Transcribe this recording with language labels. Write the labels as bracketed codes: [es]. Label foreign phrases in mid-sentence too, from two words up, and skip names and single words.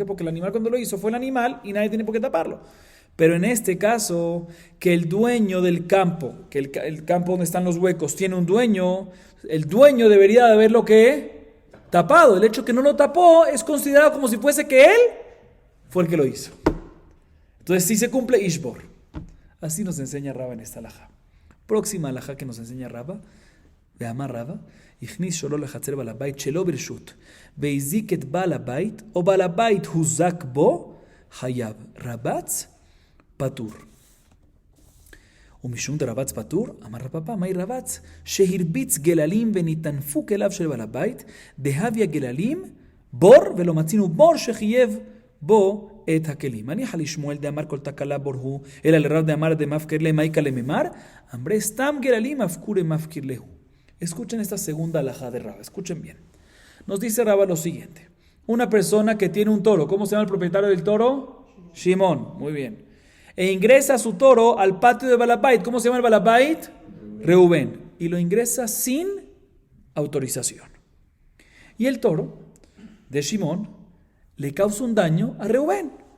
[es] Porque el animal cuando lo hizo fue el animal y nadie tiene por qué taparlo. Pero en este caso, que el dueño del campo, que el campo donde están los huecos tiene un dueño, el dueño debería de haberlo que tapado. El hecho que no lo tapó es considerado como si fuese que él fue el que lo hizo. Entonces sí se cumple Ishbor. Así nos enseña Rava en esta alhaja. Próxima alhaja que nos enseña Rava, de [he] אמר רבא נכנס שורו לחצר בעל הבית שלא ברשות והזיק את בעל הבית או בעל הבית הוזק בו, חייב רבץ פטור. [arc] ומשום דרבץ פטור, אמר רבא, מהי רבץ? שהרביץ גללים וניתנפו כליו של בעל הבית, דהביה גללים בור, ולא מצינו בור שחייב בו את הכלים. הניחא לשמואל דאמר כל תקלה בור הוא, אלא לרב דאמר דמפקר ליה מאיקה לממר, אמרי סתם גללים אפקורי מפקיר להו. [es] Escuchen esta segunda alhaja de Rava, escuchen bien. Nos dice Rava lo siguiente. Una persona que tiene un toro, ¿cómo se llama el propietario del toro? Shimón, muy bien. E ingresa su toro al patio de Balabait. ¿Cómo se llama el Balabait? Reubén. y lo ingresa sin autorización. Y el toro de Shimón le causa un daño a Reubén.